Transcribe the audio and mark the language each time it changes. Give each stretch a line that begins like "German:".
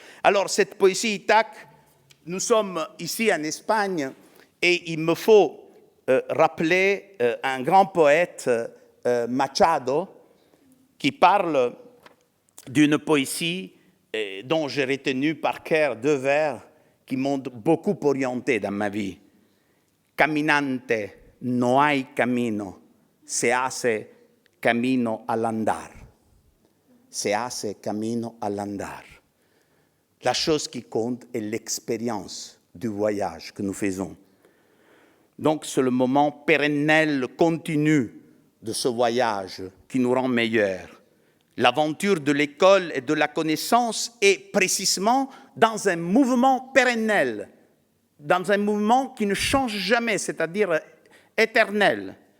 French: Alors, cette poésie Ithaque, nous sommes ici en Espagne et il me faut rappeler un grand poète, Machado, qui parle d'une poésie dont j'ai retenu par cœur 2 vers qui m'ont beaucoup orienté dans ma vie.
Spanish: Caminante, no hay camino, se hace camino al andar. Se hace camino al andar.
French: La chose qui compte est l'expérience du voyage que nous faisons. Donc c'est le moment pérennel, continu de ce voyage qui nous rend meilleurs. L'aventure de l'école et de la connaissance est précisément dans un mouvement pérennel, dans un mouvement qui ne change jamais, c'est-à-dire éternel.